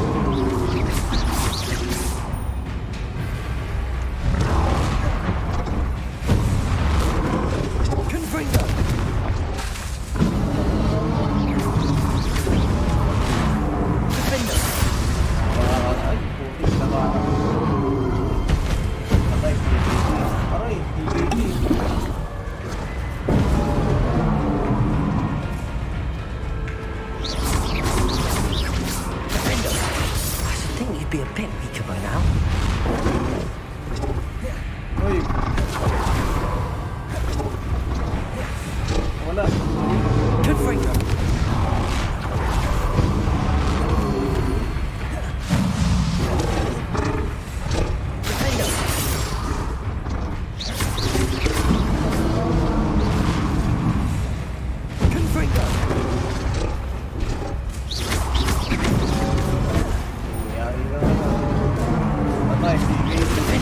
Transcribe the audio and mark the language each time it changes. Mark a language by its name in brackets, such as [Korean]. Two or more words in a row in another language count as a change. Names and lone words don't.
[Filipino] Confringo. Defender. Ay, putik na ba? Patay, TKD. Aray, TKD. Defender. [English] I should think you'd be a bit weaker by now. [Filipino] Uy. Wala. Confringo. Defender. Confringo. Yari ka na. Patay, TKD.